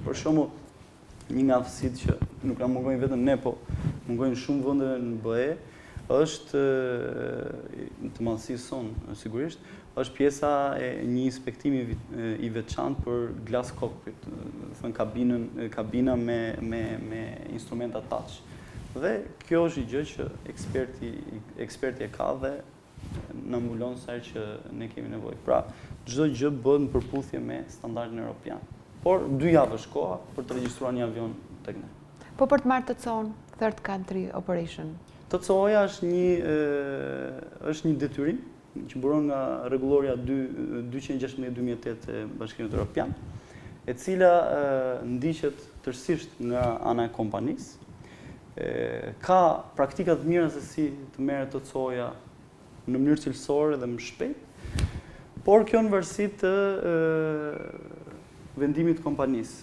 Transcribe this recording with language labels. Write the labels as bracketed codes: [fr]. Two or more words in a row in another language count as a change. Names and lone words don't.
[sq] Për shembull, një nga aftësitë që nuk na mungojnë vetëm ne, po mungojnë shumë vende në BE, është të madhësisë sonë, sigurisht, është pjesa e një inspektimi i veçantë për [en] glass cockpit, [sq] thënë kabina me instrumenta touch. Dhe kjo është një gjë që eksperti e ka dhe na mbulon sa herë që ne kemi nevojë. Pra, çdo gjë bëhet në përputhje me standardin evropian. Por 2 javë është koha për të regjistruar një avion tek ne. Po për të marrë TCO-n, [en] third country operation. [sq] TCO-ja është një detyrim që buron nga rregulloria 216/2008 e Bashkimit Evropian, e cila ndiqet tërësisht nga ana e kompanisë. Ka praktika të mira se si të merret TCO-ja në mënyrë cilësore dhe më shpejt, por kjo në varësi të vendimit të kompanisë.